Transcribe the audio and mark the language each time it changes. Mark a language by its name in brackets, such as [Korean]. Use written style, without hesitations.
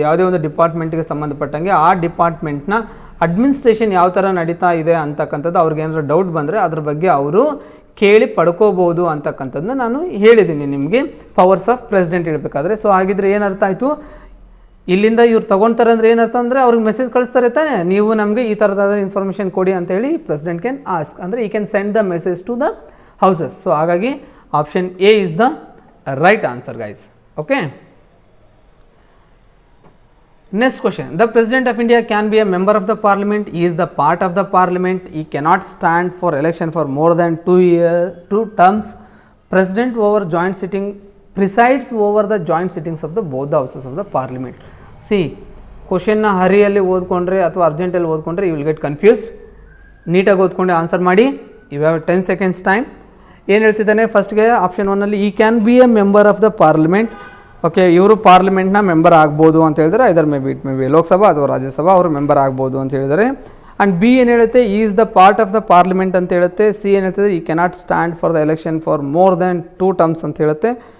[Kannada] ಯಾವುದೇ ಒಂದು ಡಿಪಾರ್ಟ್ಮೆಂಟ್ಗೆ ಸಂಬಂಧಪಟ್ಟಂಗೆ ಆ ಡಿಪಾರ್ಟ್ಮೆಂಟ್ನ ಅಡ್ಮಿನಿಸ್ಟ್ರೇಷನ್ ಯಾವ ಥರ ನಡೀತಾ ಇದೆ ಅಂತಕ್ಕಂಥದ್ದು ಅವ್ರಿಗೆ ಏನಾದರೂ ಡೌಟ್ ಬಂದರೆ ಅದ್ರ ಬಗ್ಗೆ ಅವರು ಕೇಳಿ ಪಡ್ಕೋಬೋದು ಅಂತಕ್ಕಂಥದ್ದನ್ನ ನಾನು ಹೇಳಿದ್ದೀನಿ ನಿಮಗೆ ಪವರ್ಸ್ ಆಫ್ ಪ್ರೆಸಿಡೆಂಟ್ ಹೇಳಬೇಕಾದ್ರೆ. ಸೊ ಹಾಗಿದ್ರೆ ಏನರ್ಥ ಆಯಿತು, ಇಲ್ಲಿಂದ ಇವ್ರು ತೊಗೊಳ್ತಾರೆ ಅಂದರೆ ಏನರ್ಥ ಅಂದರೆ ಅವ್ರಿಗೆ ಮೆಸೇಜ್ ಕಳಿಸ್ತಾರೆ ತಾನೆ, ನೀವು ನಮಗೆ ಈ ಥರದಾದ ಇನ್ಫಾರ್ಮೇಷನ್ ಕೊಡಿ ಅಂತೇಳಿ [English] president can ask, [Kannada] ಅಂದರೆ [English] He can send the message to the houses. [Kannada] So ಹಾಗಾಗಿ [English] Option A is the right answer guys. Okay, next question. The President of India can be a member of the Parliament. He is the part of the Parliament. He cannot stand for election for more than 2 terms. President over joint sitting presides over the joint sittings of the both the houses of the Parliament. [Kannada] See, question na ಹರಿಯಲ್ಲಿ ಓದ್ಕೊಂಡ್ರೆ ಅಥವಾ ಅರ್ಜೆಂಟಲ್ಲಿ ಓದ್ಕೊಂಡ್ರೆ [English] you will get confused. [Kannada] ನೀಟಾಗಿ ಓದ್ಕೊಂಡೆ answer ಮಾಡಿ. [English] You have 10 seconds time. [Kannada] ಏನು ಹೇಳ್ತಿದ್ದಾನೆ ಫಸ್ಟ್ಗೆ [English] Option 1ನಲ್ಲಿ he can be a member of the parliament. [Kannada] Okay, ಇವರು ಪಾರ್ಲಿಮೆಂಟ್ನ member ಆಗ್ಬೋದು ಅಂತ ಹೇಳಿದರೆ [English] either may be [Kannada] ಲೋಕಸಭಾ ಅಥವಾ ರಾಜ್ಯಸಭಾ ಅವರು ಮೆಂಬರ್ ಆಗ್ಬೋದು ಅಂತ ಹೇಳಿದರೆ. [English] and B [Kannada] ಏನು ಹೇಳುತ್ತೆ, [English] Is the part of the parliament ಅಂತ ಹೇಳುತ್ತೆ. C ಏನು ಹೇಳ್ತಿದ್ರೆ he cannot stand for the election for more than 2 terms ಅಂತ ಹೇಳುತ್ತೆ.